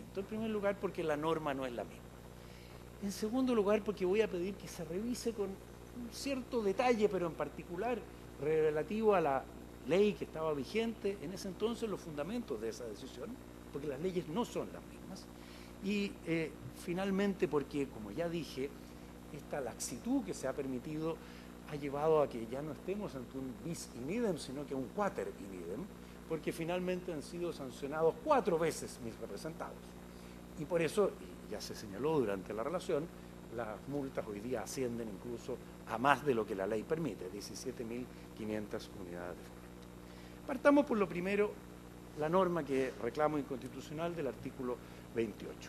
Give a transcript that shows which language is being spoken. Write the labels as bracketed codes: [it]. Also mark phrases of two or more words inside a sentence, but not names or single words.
[es] En primer lugar porque la norma no es la misma. En segundo lugar porque voy a pedir que se revise con un cierto detalle, pero en particular relativo a la ley que estaba vigente en ese entonces, los fundamentos de esa decisión, porque las leyes no son las mismas. Y finalmente porque, como ya dije, esta laxitud que se ha permitido ha llevado a que ya no estemos ante un [la] bis in idem, [es] sino que un [la] quater in idem, [es] porque finalmente han sido sancionados 4 veces mis representados. Y por eso, y ya se señaló durante la relación, las multas hoy día ascienden incluso a más de lo que la ley permite, 17.500 unidades de fomento. Partamos por lo primero, la norma que reclamo inconstitucional del artículo 28.